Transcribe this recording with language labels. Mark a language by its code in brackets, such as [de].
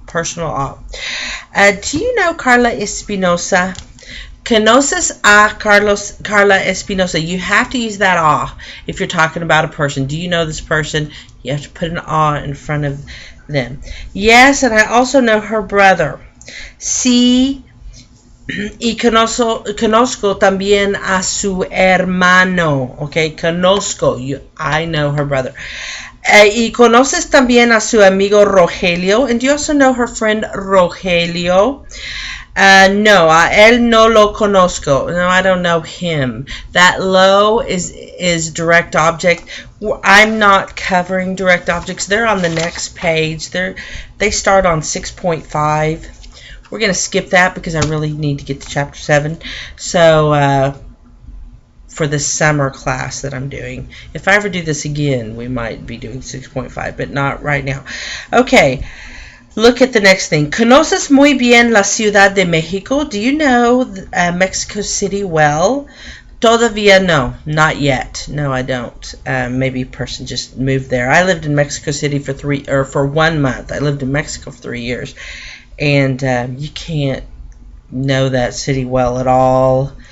[en] Personal a. Do you know Carla Espinosa? [es] Conoces a Carla Espinosa. [en] You have to use that a if you're talking about a person. Do you know this person? You have to put an a in front of them. Yes, and I also know her brother. [es] Sí, Y conozco también a su hermano. [en] Okay, [es] conozco. [en] I know her brother. [es] Y conoces también a su amigo Rogelio. [en] And do you also know her friend Rogelio? [es] No, a él no lo conozco. [en] No, I don't know him. That lo is direct object. I'm not covering direct objects. They're on the next page. They start on 6.5. We're going to skip that because I really need to get to chapter 7. So, for the summer class that I'm doing. If I ever do this again, we might be doing 6.5, but not right now. Okay, look at the next thing. [es] ¿Conoces muy bien la Ciudad de México? [en] Do you know Mexico City well? [es] Todavía no, [en] not yet. No, I don't. Maybe a person just moved there. I lived in Mexico City for 1 month. I lived in Mexico for 3 years. And you can't know that city well at all.